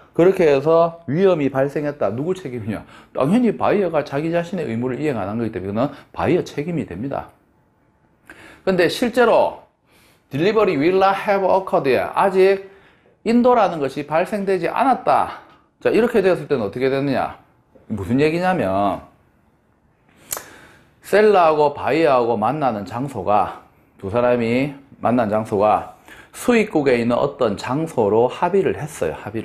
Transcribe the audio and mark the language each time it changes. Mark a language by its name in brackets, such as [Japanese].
[Korean] 그렇게 해서 위험이 발생했다. 누구 책임이냐? 당연히 바이어가 자기 자신의 의무를 이행 안 한 거기 때문에 그건 바이어 책임이 됩니다. 근데 실제로 [English] delivery will not have occurred. [Korean] 아직 인도라는 것이 발생되지 않았다. 자, 이렇게 되었을 때는 어떻게 되느냐? 무슨 얘기냐면 셀러하고 바이어하고 만나는 장소가 두 사람이 만난 장소가 수입국에 있는 어떤 장소로 합의를 했어요.